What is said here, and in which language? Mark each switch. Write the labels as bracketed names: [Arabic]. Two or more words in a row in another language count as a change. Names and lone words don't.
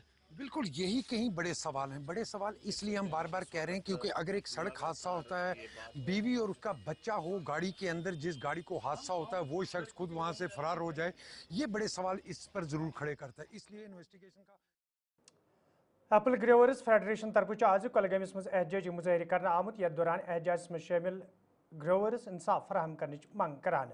[Hindi] बिल्कुल, यही कहीं बड़े सवाल हैं। बड़े सवाल इसलिए हम बार बार कह रहे हैं क्योंकि अगर एक सड़क हादसा होता है, बीवी और उसका बच्चा हो गाड़ी के अंदर, जिस गाड़ी को हादसा होता है वो शख्स खुद वहां से फरार हो जाए, ये बड़े सवाल इस पर जरूर खड़े करता है। इसलिए इन्वेस्टिगेशन का [Kashmiri] एप्पल ग्रोवर्स फेडरेशन तरफ आज कुलगामस मज एहतजाजी मुजाहरे करना आमुत। यथ दौरान एहतजाज में शामिल ग्रोवर्स इंसाफ फराहम करने मंग करान।